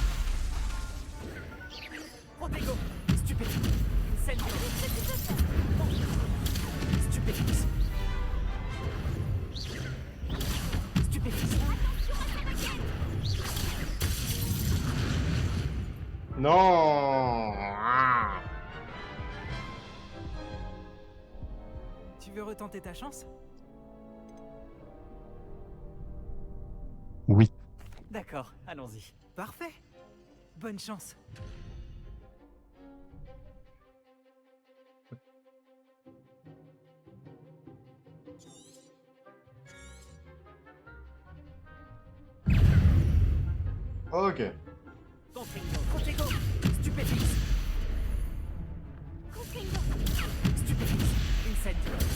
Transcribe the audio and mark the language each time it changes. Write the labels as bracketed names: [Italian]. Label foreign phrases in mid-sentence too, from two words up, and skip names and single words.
[French] Protego. Stupéfix. Incendio. Stupéfix. Stupéfix. Non! Tu veux retenter ta chance? Oui. D'accord, allons-y. Parfait. Bonne chance. Ok. Protego. Stupéfix. Stupéfix. Incendio.